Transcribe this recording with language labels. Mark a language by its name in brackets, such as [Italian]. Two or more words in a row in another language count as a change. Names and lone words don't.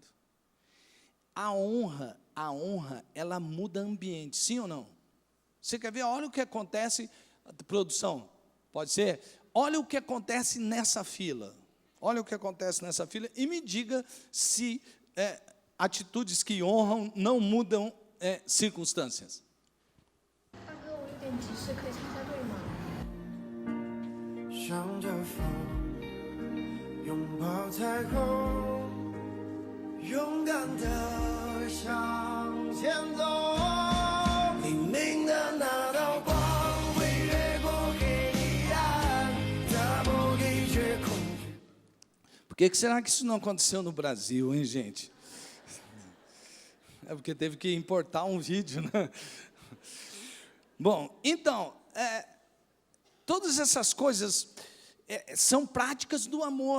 [Portuguese] A honra, ela muda ambiente, sim ou não? Você quer ver? Olha o que acontece, produção, pode ser? Olha o que acontece nessa fila. Olha o que acontece nessa fila e me diga se atitudes que honram não mudam circunstâncias. [Chinese] 大哥，我有点急事，可以插下队吗？向着风，拥抱彩虹，勇敢地向前走。黎明的那道光会越过黑暗，打破一切恐惧。 [Portuguese] Por que será que isso não aconteceu no Brasil, hein, gente? É porque teve que importar um vídeo, né? Bom, então, todas essas coisas são práticas do amor.